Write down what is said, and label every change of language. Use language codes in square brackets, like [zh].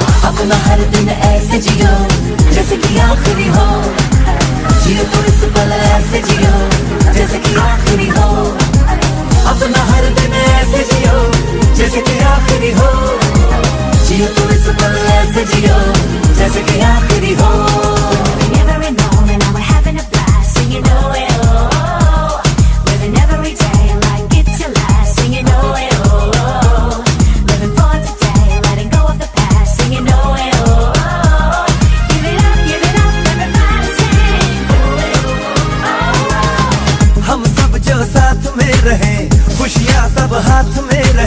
[hi] अपना हर दिन ऐसे जियो जैसे कि आखिरी हो, जियो तो इस पल ऐसे जियो जैसे कि आखिरी हो, अपना हर दिन ऐसे जियो जैसे कि आखिरी हो, जियो तो इस पल ऐसे जियो जैसे कि आखिरी हो। [en] Every moment I'm having a blast, singing oh oh, living every day like it's your last, singing oh oh, living for today, letting go of the past, singing oh oh, give it up, everybody sing oh oh। [hi] हम सब जो साथ में रहे, खुशियाँ सब हाथ में